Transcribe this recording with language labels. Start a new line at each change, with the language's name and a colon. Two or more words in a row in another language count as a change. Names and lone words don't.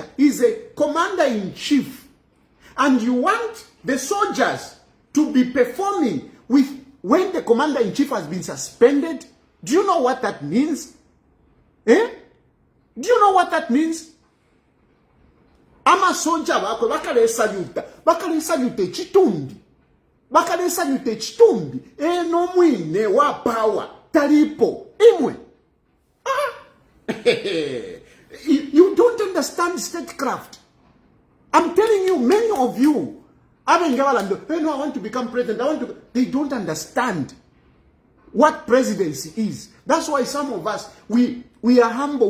English: He's a commander-in-chief. And you want the soldiers to be performing with when the commander-in-chief has been suspended. Do you know what that means? Do you know what that means? I'm a soldier.
Bemba: Bakale salute chitumbi. No mwine wa power. Talipo. Imwe.
English: You don't understand statecraft. I'm telling you, many of you, I want to become president. They don't understand what presidency is. That's why some of us, we are humble.